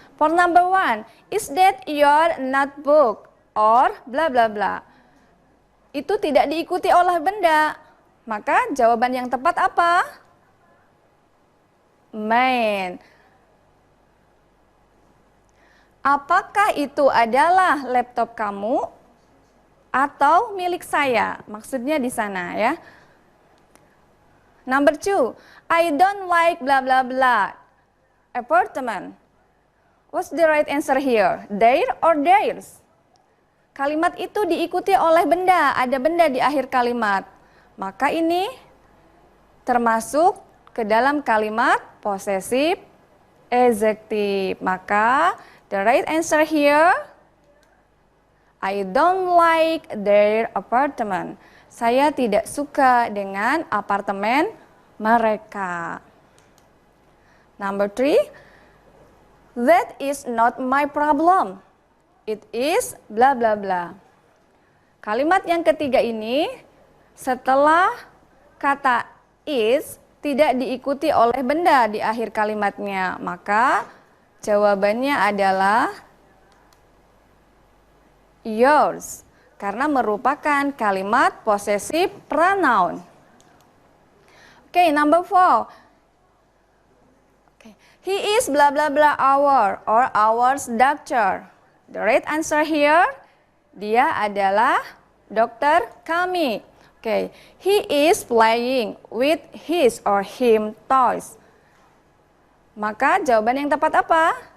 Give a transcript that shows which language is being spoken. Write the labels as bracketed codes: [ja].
[en] For number one, is that your notebook or bla bla bla. [id] Itu tidak diikuti oleh benda. Maka jawaban yang tepat apa? [en] Mine. [id] Apakah itu adalah laptop kamu atau milik saya? Maksudnya di sana ya. [en] Number two, I don't like bla bla bla apartment. What's the right answer here? Their or theirs? [id] Kalimat itu diikuti oleh benda, ada benda di akhir kalimat. Maka ini termasuk ke dalam kalimat possessive adjective. Maka [en] the right answer here, I don't like their apartment. [id] Saya tidak suka dengan apartemen mereka. [en] Number 3, that is not my problem. It is bla bla bla. [id] Kalimat yang ketiga ini setelah kata is tidak diikuti oleh benda di akhir kalimatnya, maka jawabannya adalah yours karena merupakan kalimat possessive pronoun. [en] Okay, number 4. Okay. He is blah blah blah our or ours doctor. The right answer here, [id] dia adalah dokter kami. [en] Okay. He is playing with his or him toys. [id] Maka jawaban yang tepat apa?